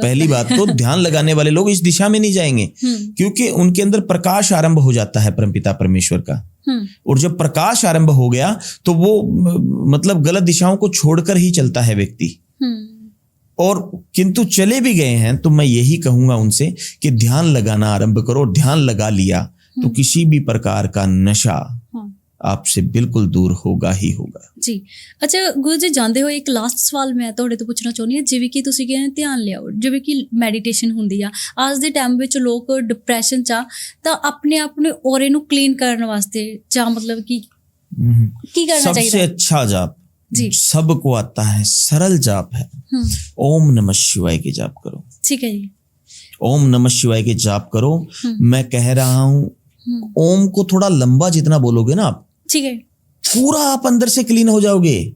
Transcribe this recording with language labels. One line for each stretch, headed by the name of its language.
Hindi: पहली बात तो ध्यान लगाने वाले लोग इस दिशा में नहीं जाएंगे, क्योंकि उनके अंदर प्रकाश आरंभ हो जाता है परमपिता परमेश्वर का, और जब प्रकाश आरंभ हो गया तो वो मतलब गलत दिशाओं को छोड़कर ही चलता है व्यक्ति। और किंतु चले भी गए हैं तो मैं यही कहूंगा उनसे कि ध्यान लगाना आरंभ करो। ध्यान लगा लिया तो किसी भी प्रकार का नशा आपसे बिल्कुल दूर होगा ही होगा जी। अच्छा गुरु जी,
Punjabi: ਜਾਂਦੇ ਹੋਏ ਇੱਕ ਲਾਸਟ ਸਵਾਲ ਮੈਂ ਤੁਹਾਡੇ ਤੋਂ ਪੁੱਛਣਾ ਚਾਹੁੰਦੀ ਹਾਂ, ਜਿਵੇਂ ਕਿ ਤੁਸੀਂ ਕਹਿੰਦੇ ਧਿਆਨ ਲਿਆਓ, ਜਿਵੇਂ ਕਿ ਮੈਡੀਟੇਸ਼ਨ ਹੁੰਦੀ ਆ, ਅੱਜ ਦੇ ਟਾਈਮ ਵਿੱਚ ਲੋਕ ਡਿਪਰੈਸ਼ਨ 'ਚ ਆ, ਤਾਂ ਆਪਣੇ ਆਪਣੇ ਔਰੇ ਨੂੰ ਕਲੀਨ ਕਰਨ ਵਾਸਤੇ ਜਾਂ ਮਤਲਬ ਕਿ ਕੀ ਕਰਨਾ ਚਾਹੀਦਾ?
Hindi: सबसे अच्छा जाप जी सबको आता है, सरल जाप है, ओम नमः शिवाय के जाप करो। ठीक है जी। ओम नमः शिवाय के जाप करो। मैं कह रहा हूँ ओम को थोड़ा लंबा जितना बोलोगे ना आप, ठीक है, पूरा आप अंदर से क्लीन हो जाओगे।